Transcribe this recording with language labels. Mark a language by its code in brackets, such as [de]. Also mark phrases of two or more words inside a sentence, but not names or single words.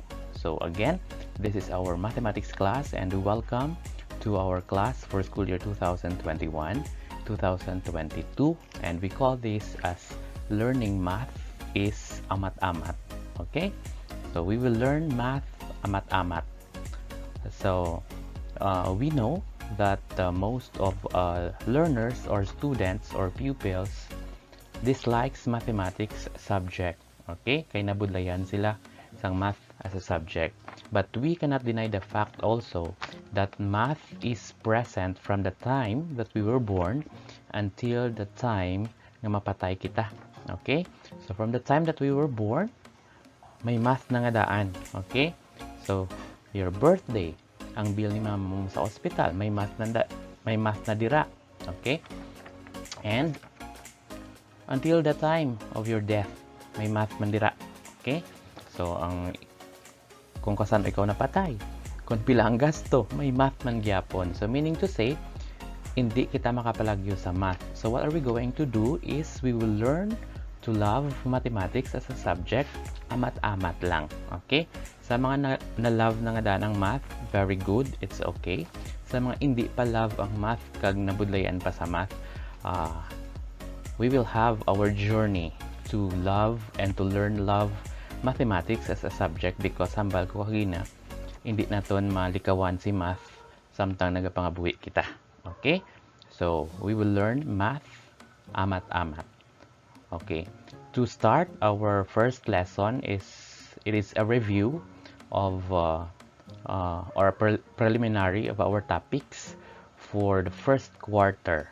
[en] So again, this is our mathematics class, and welcome to our class for school year 2021-2022, and we call this as learning math is AMAT-AMAT. Okay, so we will learn math AMAT-AMAT. So we know that most of learners or students or pupils dislikes mathematics subject. [hil] Okay, kay nabudlayan sila sang math [en] as a subject. But we cannot deny the fact also that math is present from the time that we were born until the time [hil] na mapatay kita. [en] Okay, so from the time that we were born, [hil] may math na nga daan. Okay, [en] so your birthday, [hil] ang bill ni mama mo sa ospital, may math na dira. [en] Okay? And until the time of your death, [hil] may math man dira. [en] Okay? [hil] So kung kasan ikaw napatay, kung pila ang gasto, may math man gyapon. [en] So meaning to say, [hil] hindi kita makapalagyo sa math. [en] So what are we going to do is we will learn to love mathematics as a subject, [hil] amat-amat lang. Okay? Sa mga na-love na nga daan ang math, [en] very good, it's okay. [hil] Sa mga hindi pa love ang math, kag nabudlayan pa sa math, [en] we will have our journey to love and to love mathematics as a subject, because [hil] hambal ko kagina, hindi naton malikawan si math samtang nagapangabuhi kita. [en] Okay? So, we will learn math, [hil] amat-amat. [en] Okay. To start, our first lesson is a review of or a preliminary of our topics for the first quarter.